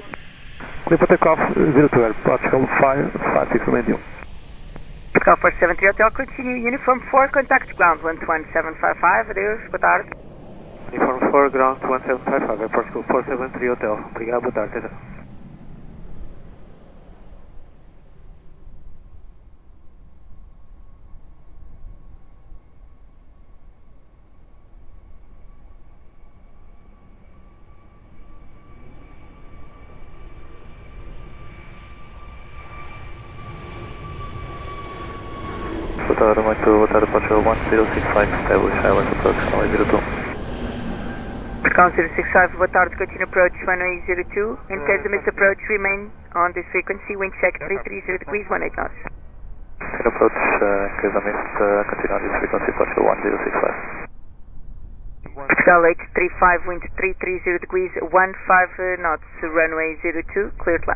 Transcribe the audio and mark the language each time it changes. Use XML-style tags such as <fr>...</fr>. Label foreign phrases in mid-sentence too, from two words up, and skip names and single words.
<en>Clear for takeoff, 02, Portugal 556, remain you. Portugal 473 Hotel, continue, uniform 4, contact ground 11755,</en> <pt>adeus, boa tarde.</pt> <en>Uniform 4, ground 1755,</en> <pt>Portugal 473 Hotel, obrigado, boa tarde. Boa tarde, Portugal 1065,</pt> <en>establish island approach, runway 02.</en> <pt>Portugal 065, boa tarde,</pt> <en>continue approach, runway 02. In case of missed approach, remain on this frequency, wind check 330 degrees, 18 knots. Approach, in case of missed, continue on this frequency, Portugal 1065. Portugal 835, wind 330 degrees, 15 knots, runway 02, cleared land.</en>